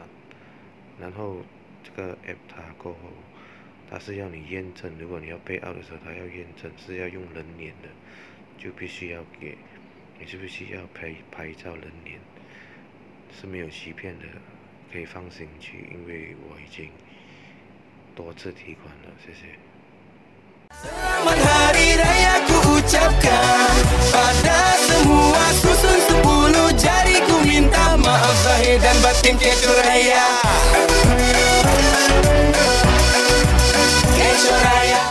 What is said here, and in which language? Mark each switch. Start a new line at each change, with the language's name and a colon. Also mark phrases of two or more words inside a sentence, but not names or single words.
Chinese: 然后这个 App 它过后，它是要你验证，如果你要Payout的时候，它要验证是要用人脸的，就必须要你是必须要拍照人脸，是没有欺骗的，可以放心去，因为我已经多次提款了，谢谢。
Malay: Selamat Hari Raya ku ucapkan pada semua susun 10 jari ku minta maaf zahir dan batin Kecoh Raya. Kecoh Raya.